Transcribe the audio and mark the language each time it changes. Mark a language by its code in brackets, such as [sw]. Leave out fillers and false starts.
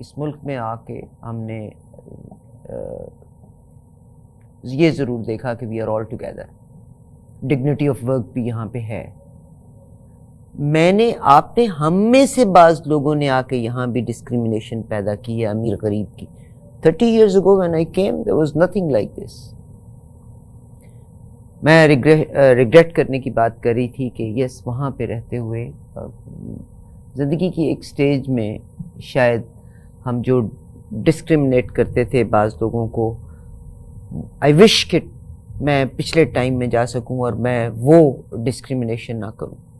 [hi] इस मुल्क में आके हमने ये ज़रूर देखा कि [en] we are all together, [hi] dignity of work भी यहाँ पे है। आपने हम में से बाज़ लोगों ने आके यहाँ भी डिस्क्रिमिनेशन पैदा की है अमीर गरीब की। [en] 30 years ago when I came there was nothing like this। [hi] मैं रिग्रेट करने की बात कर रही थी कि यस, वहाँ पे रहते हुए ज़िंदगी की एक स्टेज में शायद हम जो डिस्क्रिमिनेट करते थे बाज़ लोगों को, [en] I wish [hi] कि मैं पिछले टाइम में जा सकूं और मैं वो डिस्क्रिमिनेशन ना करूं।